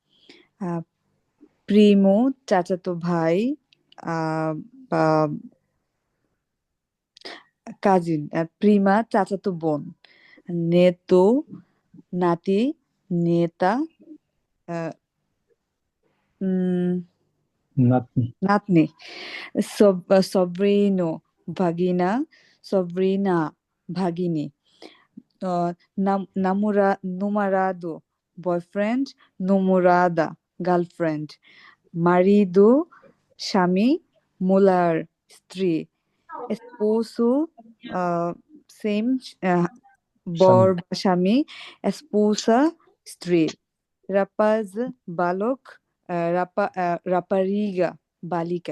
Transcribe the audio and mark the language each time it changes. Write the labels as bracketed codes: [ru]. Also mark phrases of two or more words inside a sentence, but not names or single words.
[bn] প্রিমো, চাচাতো ভাই, আহ, বা কাজিন, প্রিমা, চাচাতো বোন, নেতো, নাতি, নেতা, আহ, উম, নাতনি। নাতনি, sobrino, ভাগিনা, sobrina, ভাগিনী, [pt] namorado, boyfriend, namorada, girlfriend, marido, [bn] স্বামী, mulher, স্ত্রী, esposo, সেম, বর স্বামী। বা স্বামী, esposa, স্ত্রী, rapaz, বালক, rapariga, বালিকা।